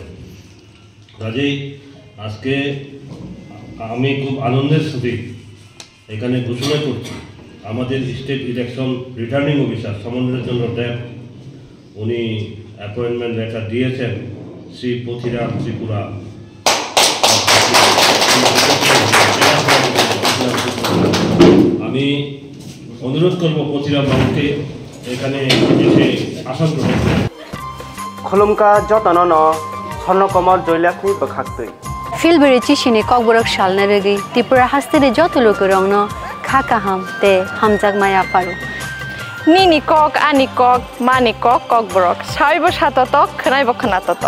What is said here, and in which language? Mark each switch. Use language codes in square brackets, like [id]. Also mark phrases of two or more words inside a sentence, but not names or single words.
[bn] কাজেই আজকে আমি খুব আনন্দের সাথে এখানে ঘোষণা করছি, আমাদের [en] State Election Returning Officer [bn] সমন্বয়ের জন্য ট্যাব উনি [en] appointment letter [bn] দিয়েছেন শ্রী পথিরাম ত্রিপুরা। আমি অনুরোধ করব পথিরাম বাবুকে এখানে এসে আসন গ্রহণ করতে। [trp] खुलुमका जतन स्वर्णकमल जयलाखनि बखाक्तै फिलबेरे चिसिने ककबरक सालना रगै त्रिपुरा हास्तेरे जत लोक रंगन खाका हम ते हमजाक माया पारो निनि कक आनि कक मानि कक ककबरक साइबो साततक खनाइबो खनाततक